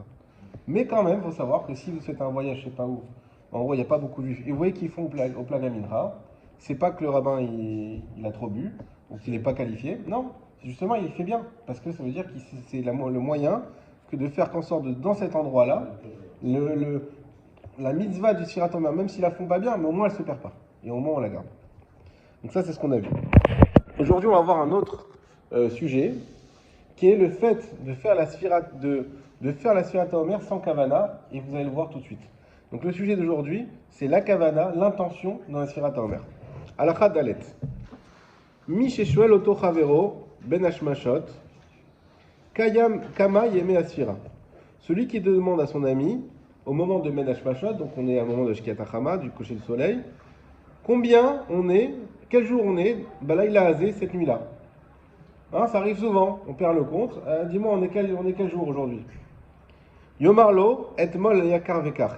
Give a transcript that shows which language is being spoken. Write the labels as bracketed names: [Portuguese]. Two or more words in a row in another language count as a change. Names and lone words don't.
[French] Mais quand même, il faut savoir que si vous faites un voyage, je ne sais pas où, en gros, il n'y a pas beaucoup de juifs, et vous voyez qu'ils font au [Hebrew] פלג המנחה, [French] c'est pas que le rabbin il a trop bu, ou qu'il n'est pas qualifié, non, justement, il fait bien, parce que ça veut dire que c'est le moyen que de faire qu'en sorte dans cet endroit-là, la mitzvah du [Hebrew] ספירת עומר, [French] même s'ils la font pas bien, mais au moins elle se perd pas, et au moins on la garde. Donc ça, c'est ce qu'on a vu. Aujourd'hui, on va voir un autre sujet, qui est le fait de faire la [Hebrew] ספירת עומר [French] sans kavana, et vous allez le voir tout de suite. Donc le sujet d'aujourd'hui, c'est la kavana, l'intention dans la [Hebrew] ספירת עומר. הלכה ד. מי ששאל אותו חברו בין השמשות כמה ימי הספירה. [French] Celui qui demande à son ami, au moment de [Hebrew] בין השמשות, [French] donc on est à un moment de [Hebrew] שקיעת החמה, [French] du coucher du soleil, combien on est, quel jour on est, [Hebrew] בלילה הזה, [French] cette nuit-là. Hein, ça arrive souvent, on perd le compte. Dis-moi, on est quel jour aujourd'hui? [Hebrew] יאמר לו אתמול כך וכך.